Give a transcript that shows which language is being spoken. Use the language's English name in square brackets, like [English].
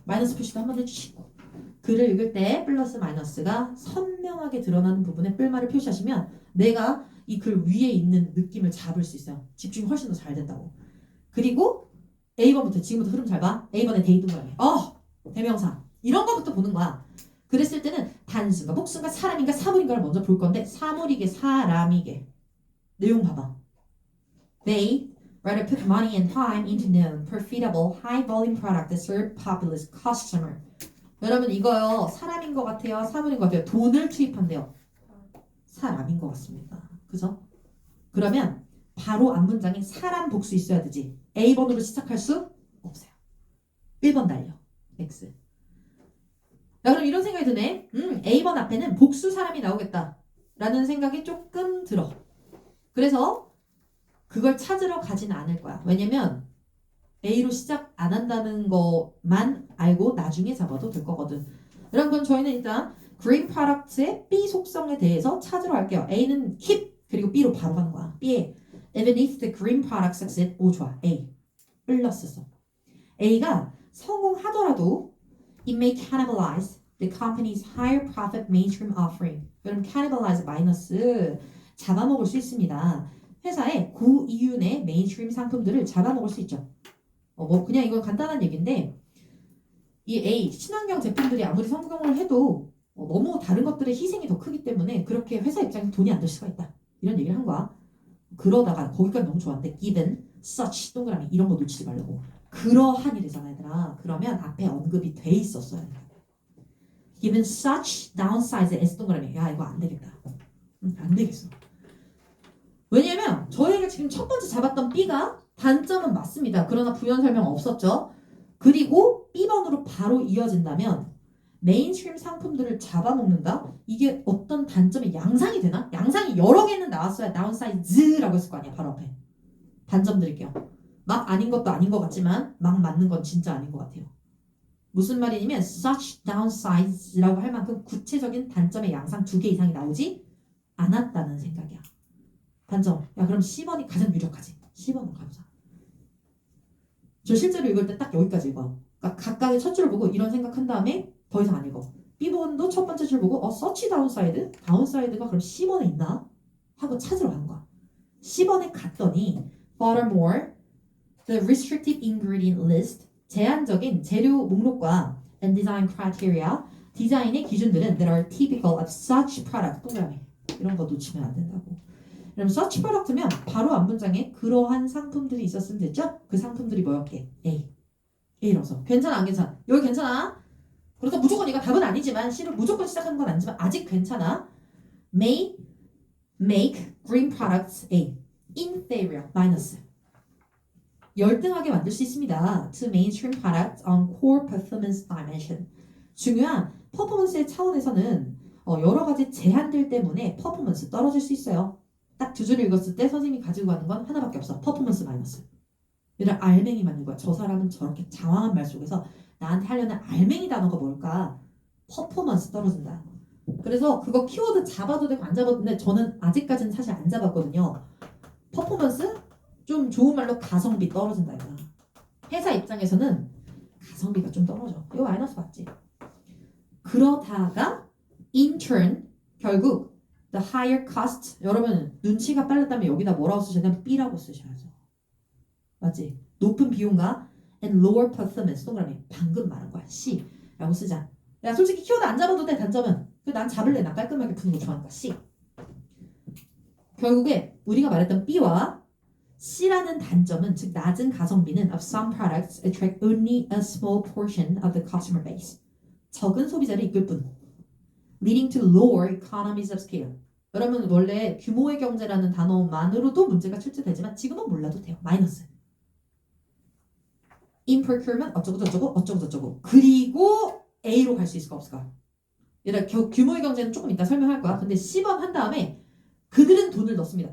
[Korean] 마이너스 표시도 한번 해주시고 글을 읽을 때 플러스 마이너스가 선명하게 드러나는 부분에 뿔말을 표시하시면 내가 이 글 위에 있는 느낌을 잡을 수 있어요. 집중이 훨씬 더 잘 된다고. 그리고 A번부터 지금부터 흐름 잘 봐. A번에 데이 동그라미. 대명사. 이런 거부터 보는 거야. 그랬을 때는 단수인가 복수인가 사람인가 사물인가를 먼저 볼 건데 사물이게 사람이게. 내용 봐봐. [English] They rather put money and time into known, profitable, high-volume product that serve populist customer. [Korean] 여러분 이거요. 사람인 것 같아요? 사물인 것 같아요? 돈을 투입한대요. 사람인 것 같습니다. 그죠? 그러면 바로 앞문장에 사람 복수 있어야 되지. A번으로 시작할 수 없어요. 1번 달려. X. 자, 그럼 이런 생각이 드네. A번 앞에는 복수 사람이 나오겠다. 라는 생각이 조금 들어. 그래서 그걸 찾으러 가진 않을 거야. 왜냐면 A로 시작 안 한다는 것만 알고 나중에 잡아도 될 거거든. 여러분 저희는 일단 green product의 B 속성에 대해서 찾으러 갈게요. A는 keep 그리고 B로 바로 가는 거야. B에 [English] even if the green product succeed. [Korean] 오 좋아. A. 플러스서. A가 성공하더라도 [English] it may cannibalize the company's higher profit mainstream offering. [Korean] 그럼 cannibalize 마이너스 잡아먹을 수 있습니다. 회사의 고이윤의 메인스트림 상품들을 잡아먹을 수 있죠. 그냥 이건 간단한 얘기인데 이 A 친환경 제품들이 아무리 성공을 해도 너무 다른 것들의 희생이 더 크기 때문에 그렇게 회사 입장에서 돈이 안 될 수가 있다. 이런 얘기를 한 거야. 그러다가 거기까지 너무 좋았는데 [English] given such [Korean] 동그라미 이런 거 놓치지 말라고. 그러한이래잖아 얘들아. 그러면 앞에 언급이 돼 있었어야 돼. [English] given such downside S 동그라미. [Korean] 야 이거 안 되겠다. 안 되겠어. 왜냐면 저희가 지금 첫 번째 잡았던 B가 단점은 맞습니다. 그러나 부연 설명 없었죠. 그리고 B번으로 바로 이어진다면 메인스트림 상품들을 잡아먹는다? 이게 어떤 단점의 양상이 되나? 양상이 여러 개는 나왔어야 다운사이즈라고 했을 거 아니야. 바로 앞에. 단점 드릴게요. 막 아닌 것도 아닌 것 같지만 막 맞는 건 진짜 아닌 것 같아요. 무슨 말이냐면 such downsize라고 할 만큼 구체적인 단점의 양상 2개 이상이 나오지 않았다는 생각이야. 단점. 야 그럼 C번이 가장 유력하지. C번으로 가보자. 저 실제로 읽을 때 딱 여기까지 읽어. 그러니까 각각의 첫 줄 보고 이런 생각한 다음에 더 이상 안 읽어. B번도 첫 번째 줄 보고 서치 다운사이드? 다운사이드가 그럼 C번에 있나? 하고 찾으러 간 거야. C번에 갔더니 [English] Furthermore, the restricted ingredient list [Korean] 제한적인 재료 목록과 [English] and design criteria [Korean] 디자인의 기준들은 [English] that are typical of such product [Korean] 동그라미 이런 거 놓치면 안 된다고. 그럼 such product면 바로 앞문장에 그러한 상품들이 있었으면 됐죠? 그 상품들이 뭐였게? A. A라서. 괜찮아 안 괜찮아? 여기 괜찮아? 그래서 무조건 이거 답은 아니지만 C를 무조건 시작하는 건 아니지만 아직 괜찮아. [English] may make green products A inferior minus [Korean] 열등하게 만들 수 있습니다. [English] To mainstream products on core performance dimension. [Korean] 중요한 퍼포먼스의 차원에서는 여러 가지 제한들 때문에 퍼포먼스 떨어질 수 있어요. 딱 두 줄 읽었을 때 선생님이 가지고 가는 건 하나밖에 없어. 퍼포먼스 마이너스. 얘를 알맹이 맞는 거야. 저 사람은 저렇게 장황한 말 속에서 나한테 하려는 알맹이 단어가 뭘까? 퍼포먼스 떨어진다. 그래서 그거 키워드 잡아도 되고 안 잡아도 되는데 저는 아직까지는 사실 안 잡았거든요. 퍼포먼스? 좀 좋은 말로 가성비 떨어진다 이거야. 회사 입장에서는 가성비가 좀 떨어져. 이거 마이너스 맞지? 그러다가 [English] in turn [Korean] 결국 [English] the higher cost [Korean] 여러분 눈치가 빨랐다면 여기다 뭐라고 쓰셔야 되면 B라고 쓰셔야죠. 맞지? 높은 비용과 [English] and lower performance [Korean] 동그라미 방금 말한 거야. C라고 쓰자. 야 솔직히 키워드 안 잡아도 돼. 단점은 난 잡을래. 나 깔끔하게 푸는 거 좋아하니까 C. 결국에 우리가 말했던 B와 C라는 단점은 즉 낮은 가성비는 [English] of some products attract only a small portion of the customer base. [Korean] 적은 소비자를 이끌 뿐. [English] leading to lower economies of scale. [Korean] 여러분 원래 규모의 경제라는 단어만으로도 문제가 출제되지만 지금은 몰라도 돼요. 마이너스. [English] in procurement [Korean] 어쩌고 그리고 A로 갈 수 있을까 없을까? 얘들아 규모의 경제는 조금 이따 설명할 거야. 근데 10번 한 다음에 그들은 돈을 넣습니다.